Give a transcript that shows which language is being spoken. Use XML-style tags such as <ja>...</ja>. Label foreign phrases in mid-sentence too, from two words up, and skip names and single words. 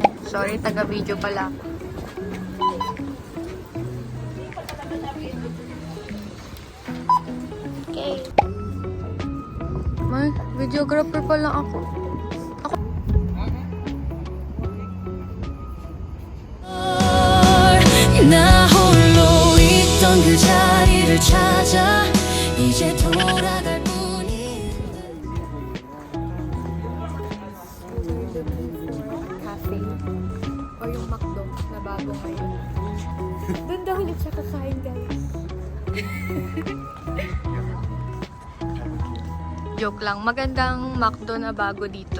<tl>Sorry, taga-video pala. Okay. May videographer pala ako.</tl> <ko>나 홀로 있던 그 자리를 찾아 이제 돌아갈 뿐인데</ko> <tl>Cafe. O yung McDo na bago ngayon. Doon daw ulit siya kakain, guys. Joke lang. Magandang McDo na bago dito.</tl>